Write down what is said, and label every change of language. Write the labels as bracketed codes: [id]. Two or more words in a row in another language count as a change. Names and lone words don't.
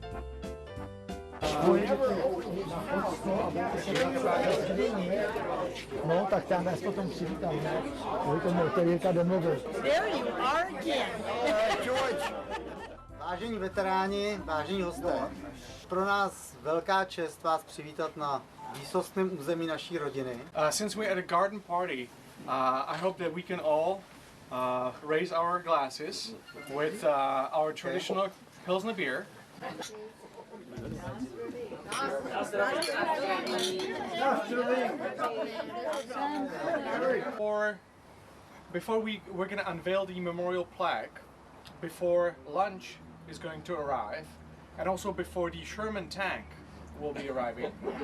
[cs] No, tak tam nás potom přivítám, ne? Kvůli tomu otevírka domluvil. [en] There you are again. George. [cs] Vážení veteráni, vážení hosté, pro nás velká čest vás přivítat na výsostném území naší rodiny. [en] Since we're at a garden party, I hope that we can all raise our glasses with our traditional Pilsner beer. Before we're going to unveil the memorial plaque, before lunch is going to arrive, and also before the Sherman tank will be arriving.